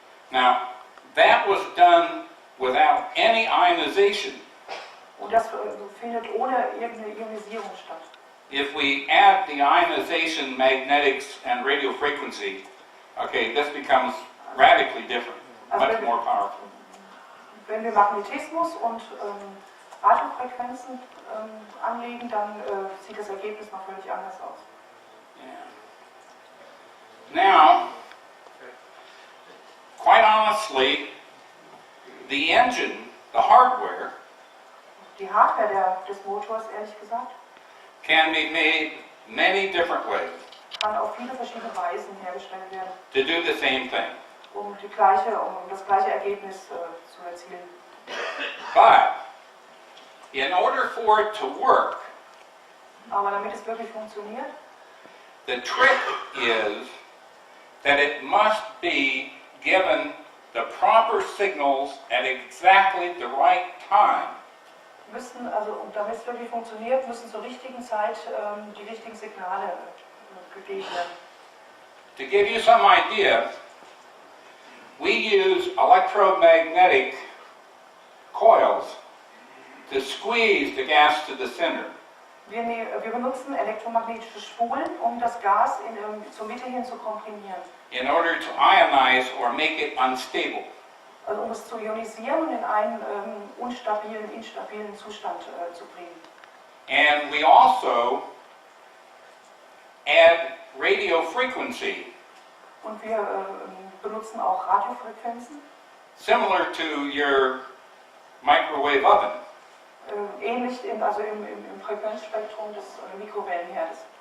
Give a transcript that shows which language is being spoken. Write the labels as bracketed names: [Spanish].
[English] now that was done without any ionization. [German] Und das findet ohne irgendeine Ionisierung statt. [English] If we add the ionization, magnetics, and radio frequency, okay, this becomes radically different, much more powerful. [German] Wenn wir Magnetismus und Radiofrequenzen anlegen, dann sieht das Ergebnis noch völlig anders aus. [English] Now, quite honestly, the engine, the hardware, [German] Die Hardware des Motors, ehrlich gesagt, [English] can be made many different ways [German] kann auf viele verschiedene Weisen hergestellt werden, [English] to do the same thing. [German] um das gleiche Ergebnis zu erzielen. [English] But, in order for it to work, [German] Aber damit es wirklich funktioniert, [English] the trick is that it must be given the proper signals at exactly the right time. [German] und damit es wirklich funktioniert, müssen zur richtigen Zeit die richtigen Signale gegeben werden. [English] To give you some idea, we use electromagnetic coils to squeeze the gas to the center. [German] Wir benutzen elektromagnetische Spulen, um das Gas zur Mitte hin zu komprimieren. [English] In order to ionize or make it unstable. [German] Also um es zu ionisieren und in einen instabilen Zustand zu bringen. [English] And we also add radio frequency [German] Und wir benutzen auch Radiofrequenzen [English] similar to your microwave oven. [German] Ähnlich im Frequenzspektrum des Mikrowellenherdes.